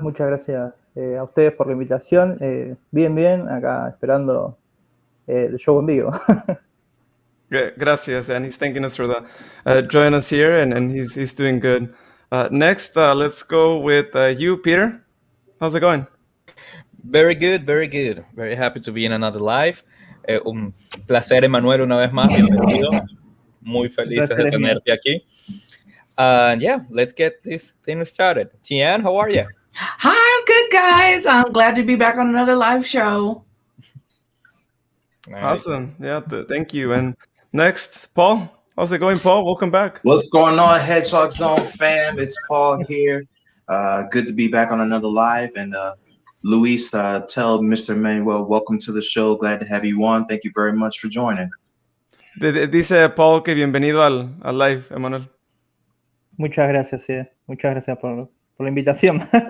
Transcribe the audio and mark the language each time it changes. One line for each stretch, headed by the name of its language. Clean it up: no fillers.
Spanish: Muchas gracias a ustedes por la invitación. Bien, acá esperando el show en vivo.
English: Gracias, and he's thanking us for the joining us here, and he's doing good. Next, let's go with you, Peter. How's it going? Very good, very good. Very happy to be in another live.
Spanish: Un placer, Emanuel, una vez más. Bienvenido. Muy felices de tenerte aquí.
English: Yeah, let's get this thing started. Tian, how are you? Hi, I'm good, guys. I'm glad to be back on another live show. Awesome. Yeah, thank you. And next, Paul. How's it going, Paul? Welcome back. What's going on, Hedgehog Zone fam? It's Paul here. Good to be back on another live. And Luis, tell Mr. Emanuel, welcome to the show. Glad to have you on. Thank you very much for joining.
Spanish: Dice Paul que bienvenido al live, Emanuel. Muchas gracias, muchas gracias por la invitación.